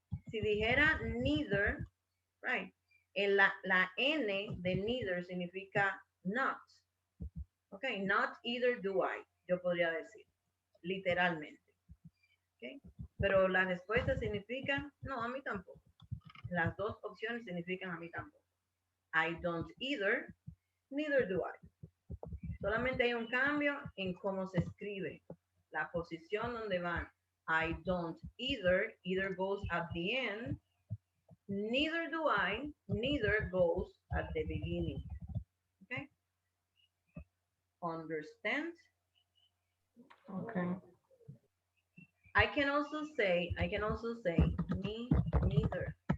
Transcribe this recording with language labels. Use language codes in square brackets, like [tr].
[es] Si dijera neither, right? La N de neither significa not. [en] Ok, not either do I, [es] yo podría decir, literalmente. [en] Okay. [es] Pero la respuesta significa, no, a mí tampoco. Las dos opciones significan a mí tampoco. [en] I don't either, neither do I. [es] Solamente hay un cambio en cómo se escribe, la posición donde van. [en] I don't either, either goes at the end, neither do I, neither goes at the beginning. Okay? Understand? Okay. I can also say, me neither.